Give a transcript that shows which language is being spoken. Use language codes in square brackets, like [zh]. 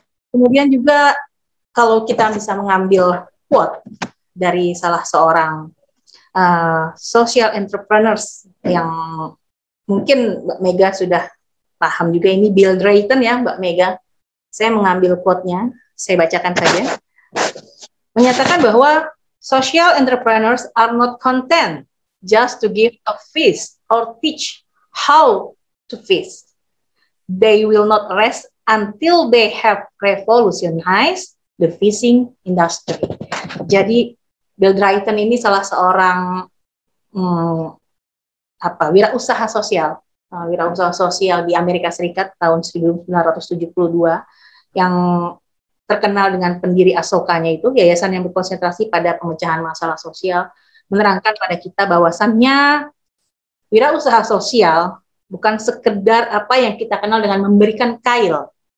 [id] Kemudian juga kalau kita bisa mengambil quote dari salah seorang social entrepreneurs yang mungkin Mbak Mega sudah paham juga, ini Bill Drayton ya Mbak Mega. Saya mengambil quote-nya, saya bacakan saja. Menyatakan bahwa [en] social entrepreneurs are not content just to give a feast or teach how to feast. They will not rest until they have revolutionized the fishing industry. [id] Jadi Bill Drayton ini salah seorang wirausaha sosial di Amerika Serikat tahun 1972 yang terkenal dengan pendiri Asokanya itu, yayasan yang berkonsentrasi pada pemecahan masalah sosial, menerangkan pada kita bahwasannya wirausaha sosial bukan sekedar apa yang kita kenal dengan memberikan kail,